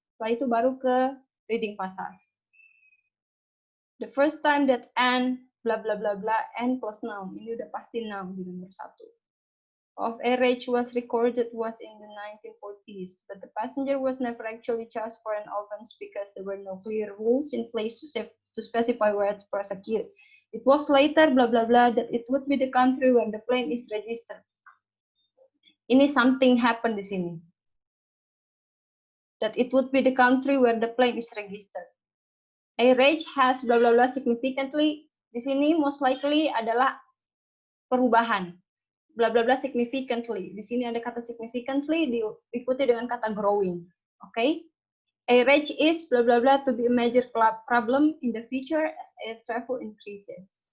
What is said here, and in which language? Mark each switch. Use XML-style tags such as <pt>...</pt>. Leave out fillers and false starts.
<id>Setelah itu baru ke reading passage.</id> <en>The first time that and bla bla bla bla and plus noun.</en> <id>Ini udah pasti noun di nomor 1.</id> <en>Of a rage was recorded was in the 1940s, but the passenger was never actually charged for an offense because there were no clear rules in place to specify where to prosecute. It was later bla bla bla that it would be the country where the plane is registered.</en> <id>Ini</id> <en>something happened</en> <id>di sini.</id> <en>That it would be the country where the plane is registered. A rage has bla bla bla significantly.</en> <id>Di sini</id> <en>most likely</en> <id>adalah perubahan. Bla bla bla significantly. Di sini ada kata significantly diikuti dengan kata growing. Oke? Okay?</id> <en>A rage is bla bla bla to be a major problem in the future as air travel increases.</en>